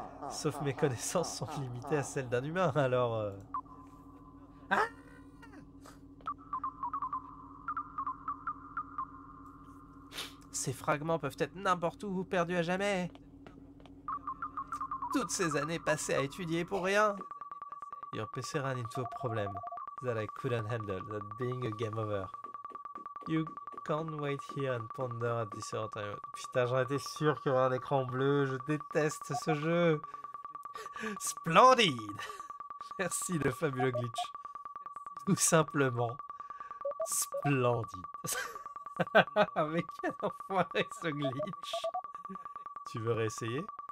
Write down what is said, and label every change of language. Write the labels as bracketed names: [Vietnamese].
[French] Sauf mes connaissances sont limitées à celles d'un humain, alors... Ah! Ces fragments peuvent être n'importe où, perdus à jamais. Toutes ces années passées à étudier pour rien. [English] Your PC ran into a problem that I couldn't handle, that being a game over. You can't wait here and ponder at this other time. [French] Putain, j'en étais sûr qu'il y aurait un écran bleu. Je déteste ce jeu. Splendide. Merci le fabuleux glitch. Tout simplement splendide. Mais quel enfoiré ce glitch. Tu veux réessayer?